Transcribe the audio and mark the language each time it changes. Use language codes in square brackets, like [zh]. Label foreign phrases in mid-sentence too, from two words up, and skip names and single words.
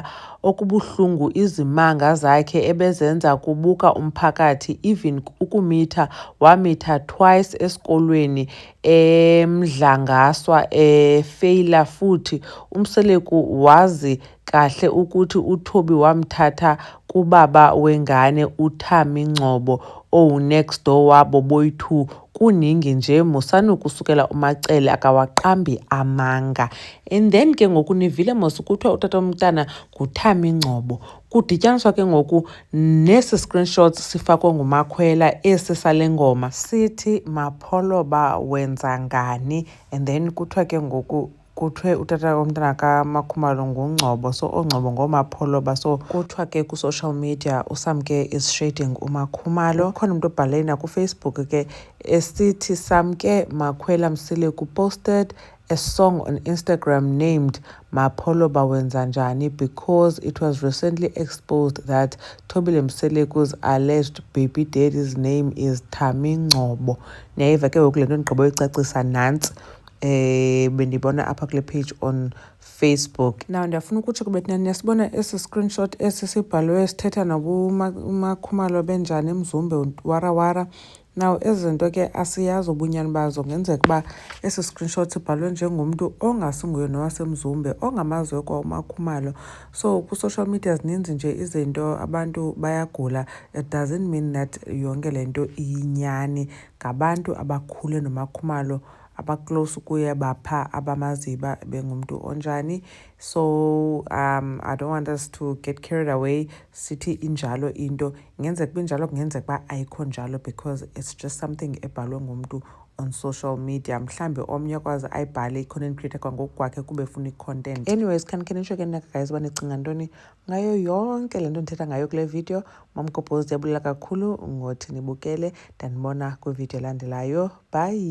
[zu] Okubuhlungu izimanga zakhe ebezenza kubuka umphakathi, even ukumitha wamitha twice esikolweni eMdlangaswa efeyila futhi. uMseleku wazi kahle ukuthi uThobi wamthatha kubaba wengane uThami Ngcobo [en] next door [zu] wabo boyi-2. Kuningi nje musani ukusukela uMacele akawaqambi amanga. [en] And then [xh] ke ngoku nivile mos kuthiwa utata womntana nguThami Ngcobo, kudityaniswa ke ngoku nesi screenshots sifakwe nguMakhwela esi sale ngoma sithi Mapholoba wenza ngani. [en] And then [xh] kuthiwa ke ngoku kuthiwe utata womntana kaMakhumalo nguNgcobo, so oNgcobo ngoMapholoba. So kuthiwa ke ku- [en] social media [xh] uSamke [en] is shading [xh] uMakhumalo. Ukhona umntu obhale nakuFacebook ke esithi [en] Samke Makhwela Mseleku posted a song on Instagram named Mapholoba wenza njani because it was recently exposed that Thobile Mseleku's alleged baby daddy's name is Thami Ngcobo. [xh] Niyayiva ke ngoku le nto ndigqiba uyicacisa nantsi bendibona apha kule page [en] on Facebook. [xh] Now ndiyafuna ukutsho kubethina niyasibona esi screenshot esi sibhalwe sithetha uMakhumalo benjani eMzumbe warawara. Now ezi zinto ke asiyazi ubunyani bazo. Ngenzeka uba esi screenshot sibhalwe njengomntu ongasinguye nowasemzumbe ongamaziyo kwa uMakhumalo. So ku- [en] social media [xh] zininzi nje izinto, abantu bayagula. [en] It doesn't mean that [xh] yonke le nto iyinyani. Ngabantu abakhule noMakhumalo, abaclose kuye, bapha abamaziba bengumntu onjani. [en] So I don't want us to get carried away [xh] sithi injalo into. Ngenzeka uba injalo, kungenzeka uba ayikho njalo [en] because it's just something [xh] ebhalwe ngumntu [en] on social media. [xh] Mhlambi omnye akwazi ayibhale i- [en] content creator [xh] kwangoku kwakhe kube efuna i-content. Anyways, khanisho ke naka guys uba nicinga ntoni ngayo yonke le nto ndithetha ngayo kule video. Mamgobhozi ndiyabulela kakhulu ngothi nibukele. Ndanibona kwivideo elandelayo.